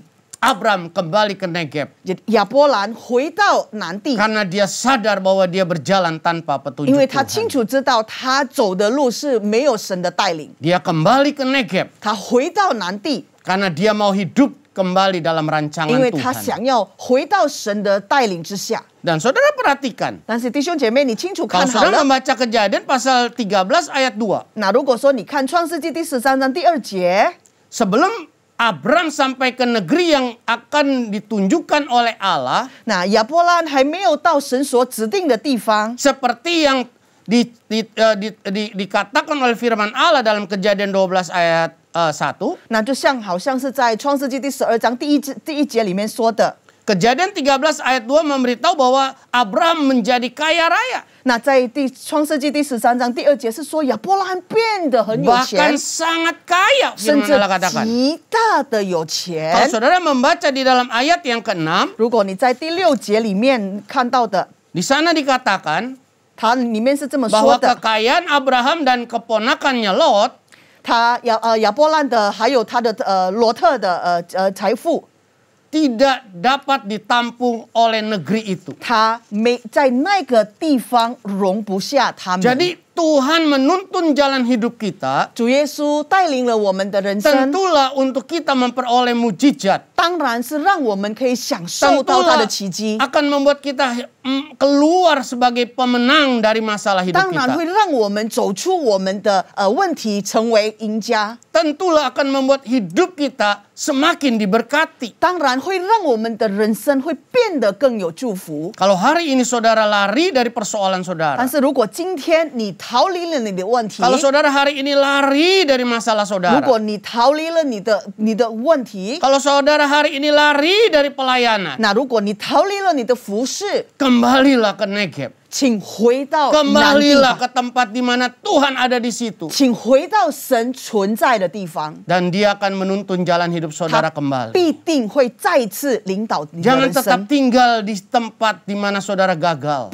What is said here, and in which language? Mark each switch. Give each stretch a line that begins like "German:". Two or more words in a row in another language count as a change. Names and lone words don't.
Indonesian: Abram kembali ke Negeb
Chinese: 亚伯兰回到南地，
Indonesian: karena dia sadar bahwa dia berjalan tanpa
Chinese: 因
Indonesian: petunjuk
Chinese: 为他清
Indonesian: Tuhan.
Chinese: 楚知道他走的路是没有神的带领。
Indonesian: Dia kembali ke Negeb
Chinese: 他回到南地，
Indonesian: karena dia mau hidup kembali dalam
Chinese: 因
Indonesian: rancangan
Chinese: 为他
Indonesian: Tuhan.
Chinese: 想要回到神的带领之下。
Indonesian: Dan saudara perhatikan,
Chinese: 但是弟兄姐妹，你清楚
Indonesian: kalau
Chinese: 看好
Indonesian: saudara
Chinese: 了。
Indonesian: membaca Kejadian pasal 13 ayat 2,
Chinese: 那如果说你看创世纪第13章第2节，
Indonesian: sebelum Abram sampai ke negeri yang akan ditunjukkan oleh Allah,
Chinese: 那亚伯兰还没有到神所指定的地方，
Indonesian: seperti yang dikatakan oleh firman Allah dalam Kejadian 12 ayat 1,
Chinese: 那就好像是在创世纪第12章第一节里面说的。
Indonesian: Kejadian 13 ayat 2 memberitahu bahwa Abraham menjadi kaya raya.
Chinese: 那在创世纪第13章第2节是说亚伯拉罕变得很有
Indonesian: Bahkan
Chinese: 钱，
Indonesian: sangat kaya,
Chinese: 甚
Indonesian: firman
Chinese: 至
Indonesian: Allah katakan.
Chinese: 极大的有
Indonesian: Kalau
Chinese: 钱。
Indonesian: saudara membaca di dalam ayat yang ke-6,
Chinese: 如果你在第6节里面看到的，
Indonesian: di sana dikatakan
Chinese: 它里面是这么说
Indonesian: bahwa
Chinese: 的：
Indonesian: kekayaan Abraham dan keponakannya Lot
Chinese: 他亚伯兰的还有他的罗特的财富，
Indonesian: tidak dapat ditampung oleh negeri itu.
Chinese: 他没在那个地方容不下他们。
Indonesian: Jadi Tuhan menuntun jalan hidup kita
Chinese: 主耶稣带领了我们的人生，
Indonesian: tentulah untuk kita memperoleh mujizat.
Chinese: 当然是让我们可以享受到他的
Indonesian: Tentulah
Chinese: 奇迹，
Indonesian: akan membuat kita keluar sebagai pemenang dari masalah hidup
Chinese: 当然
Indonesian: kita.
Chinese: 会让我们走出我们的问题，成为赢家。
Indonesian: Tentulah akan membuat hidup kita semakin diberkati.
Chinese: 当然会让我们的人生会变得更有祝福。
Indonesian: Kalau hari ini saudara lari dari persoalan
Chinese: 但
Indonesian: saudara,
Chinese: 是如果今天你逃离了你的问题，
Indonesian: Kalau saudara hari ini lari dari masalah
Chinese: 如
Indonesian: saudara,
Chinese: 果你逃离了你的问题，
Indonesian: kalau saudara hari ini lari dari pelayanan,
Chinese: 那如果你逃离了你的服饰，
Indonesian: kembalilah ke Negeb.
Chinese: 请回到南地
Indonesian: Kembalilah
Chinese: 吧，
Indonesian: ke tempat di mana Tuhan ada di situ.
Chinese: 请回到神存在的地方，
Indonesian: Dan dia akan menuntun jalan hidup
Chinese: 他
Indonesian: saudara kembali.
Chinese: 必定会再一次领导你的
Indonesian: Jangan
Chinese: 人
Indonesian: tetap
Chinese: 生。
Indonesian: tinggal di tempat di mana saudara gagal.